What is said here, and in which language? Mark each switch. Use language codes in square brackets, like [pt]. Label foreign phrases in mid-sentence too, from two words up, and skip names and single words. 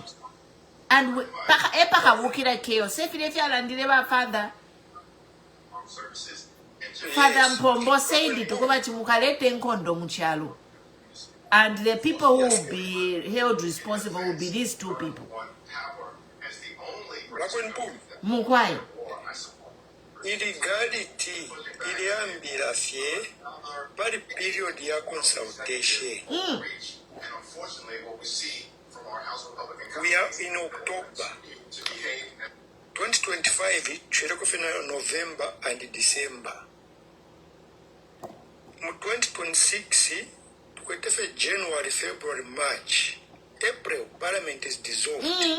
[en] And chaos. Father Mpombo said it, and the people who will be held responsible will be these 2 people. Mukwai. [bem] Illegality, iliambira fye, bali period ya consultation. [en] We are in October 2025, November and December. 2026, January, February, March, April, Parliament is dissolved.